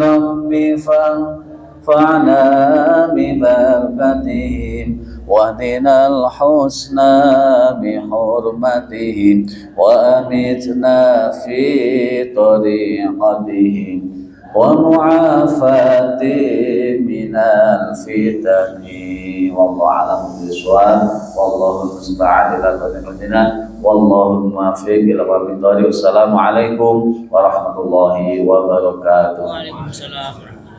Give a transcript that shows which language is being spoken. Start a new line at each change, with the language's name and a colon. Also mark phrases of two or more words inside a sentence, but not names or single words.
Arabic: رب فانفعنا ببركاتهم واهدنا الحسنى بحرمتهم وأمتنا في طريقتهم ومعافاة من الفتن. والله أعلم بالصواب, والله المستعان إلى قضائنا، والله الموفق إلى أقوم الطريق. والسلام عليكم ورحمة الله وبركاته. Waalaikumsalam.